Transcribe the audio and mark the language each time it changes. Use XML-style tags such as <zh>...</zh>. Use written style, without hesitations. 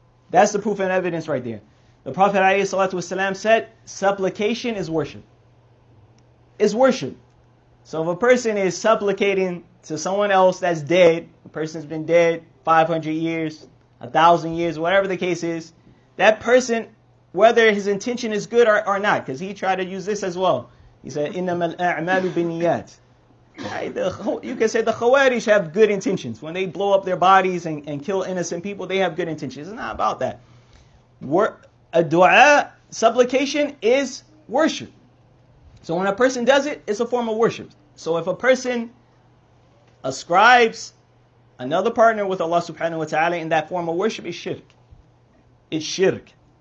<en>That's the proof and evidence right there. The Prophet ﷺ said, supplication is worship. It's worship. So if a person is supplicating to someone else that's dead, the person's been dead 500 years, 1,000 years, whatever the case is, that person, whether his intention is good or not, because he tried to use this as well. He said,</en> <ar>إِنَّمَا الْأَعْمَالُ بِالنِّيَّاتِ.</ar> <en>You can say the Khawarij have good intentions. When they blow up their bodies and kill innocent people, they have good intentions. It's not about that. A dua, supplication, is worship. So when a person does it, it's a form of worship. So if a person ascribes another partner with Allah subhanahu wa ta'ala in that form of worship, it's shirk. It's shirk.</en>